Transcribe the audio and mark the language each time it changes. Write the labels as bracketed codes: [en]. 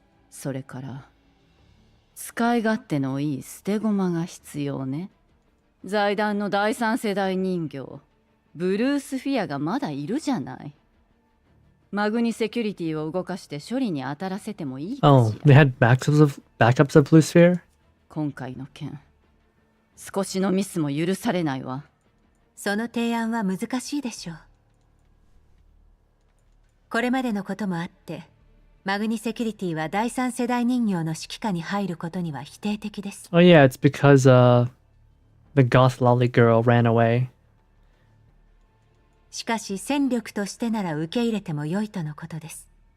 [ja] それから使い勝手のいい捨て駒が必要ね。財団の第三世代人形ブルースフィアがまだいるじゃない。マグニセキュリティを動かして処理に当たらせてもいいかし [en] Oh, [ja] ら。 [en] they had backups of Blue Sphere? [ja] 今回の件少しのミスも許されないわ。その提案は難しいでしょう。これまでのこともあってマグニセキュリティは第三世代人形の指揮下に入ることには否定的です。 [en] Oh yeah, it's because the goth lolly girl ran away. [ja] しかし戦力としてなら受け入れても良いとのことです。